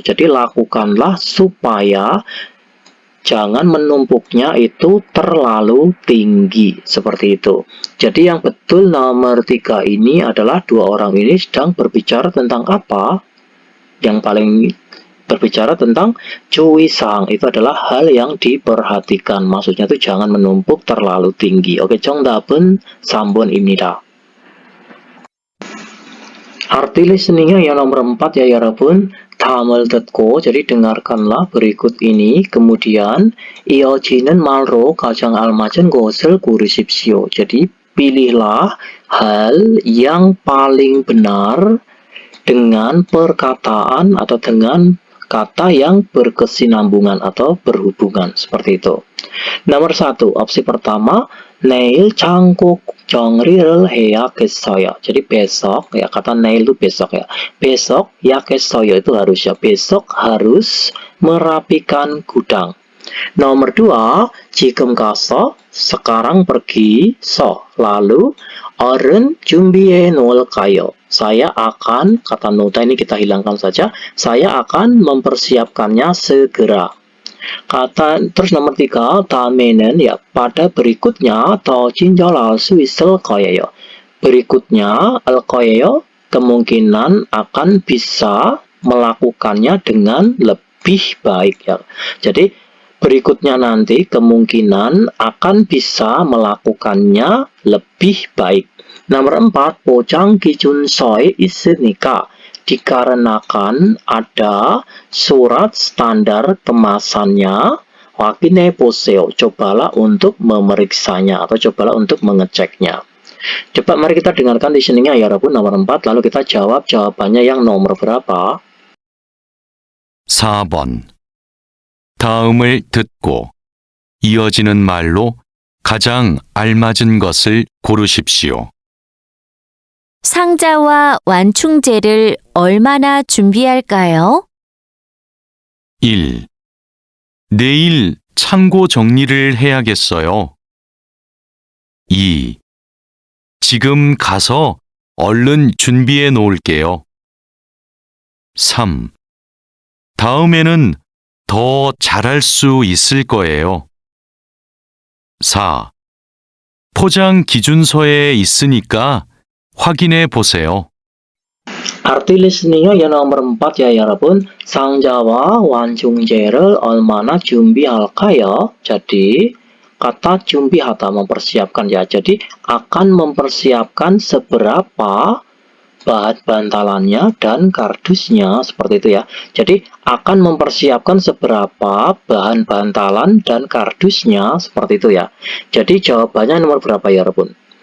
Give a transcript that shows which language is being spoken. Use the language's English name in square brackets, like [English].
[Indonesian] Jadi lakukanlah supaya jangan menumpuknya itu terlalu tinggi, seperti itu. Jadi yang betul nomor 3 ini adalah dua orang ini sedang berbicara tentang apa? Yang paling berbicara tentang 주의사항, itu adalah hal yang diperhatikan. Maksudnya itu jangan menumpuk terlalu tinggi. [Korean] Oke, 정답은 3번입니다. [Indonesian] Arti listeningnya yang nomor 4 ya [Korean] 여러분. 다음을 듣고, [Indonesian] jadi dengarkanlah berikut ini, kemudian [Korean] 이어지는 말로 가장 알맞은 것을 고르십시오. [Indonesian] Jadi pilihlah hal yang paling benar dengan perkataan atau dengan kata yang berkesinambungan atau berhubungan, seperti itu. Nomor 1, opsi pertama, [Korean] 내일 창고 정리를 해야겠어요. [Indonesian] Jadi besok, ya kata 내일 itu besok ya. Besok 야겠어요 itu harus ya. Besok harus merapikan gudang. Nomor 2, [Korean] 지금 가서, [Indonesian] sekarang pergi, lalu [Korean] 어른 준비해 놓을까요? [Indonesian] Saya akan, kata nota ini kita hilangkan saja, saya akan mempersiapkannya segera. Terus nomor 3, [Korean] 다음에는 [Indonesian] ya, pada berikutnya [Korean] 더 친절할 수 있을 거예요. [Indonesian] Berikutnya, al 거예요, kemungkinan akan bisa melakukannya dengan lebih baik ya. Jadi berikutnya nanti kemungkinan akan bisa melakukannya lebih baik. Nomor 4, [Korean] 포장 기준서에 있으니까, [Indonesian] dikarenakan ada surat standar kemasannya, [Korean] 확인해 보세요, [Indonesian] cobalah untuk memeriksanya atau cobalah untuk mengeceknya. Coba mari kita dengarkan listeningnya ya 여러분, nomor 4, lalu kita jawab jawabannya yang nomor berapa. [Korean] 4번. 다음을 듣고 이어지는 말로 가장 알맞은 것을 고르십시오. 상자와 완충제를 얼마나 준비할까요? 1. 내일 창고 정리를 해야겠어요. 2. 지금 가서 얼른 준비해 놓을게요. 3. 다음에는 더 잘할 수 있을 거예요. 4. 포장 기준서에 있으니까 확인해 보세요. [Indonesian] Arti listeningnya yang nomor 4 ya 여러분. [Korean] 상자와 완충제를 얼마나 준비할까요? [Indonesian] Jadi kata 준비하다, mempersiapkan ya. Jadi akan mempersiapkan seberapa bahan bantalannya dan kardusnya, seperti itu ya. Jadi akan mempersiapkan seberapa bahan bantalan dan kardusnya, seperti itu ya. Jadi jawabannya nomor berapa ya 여러분?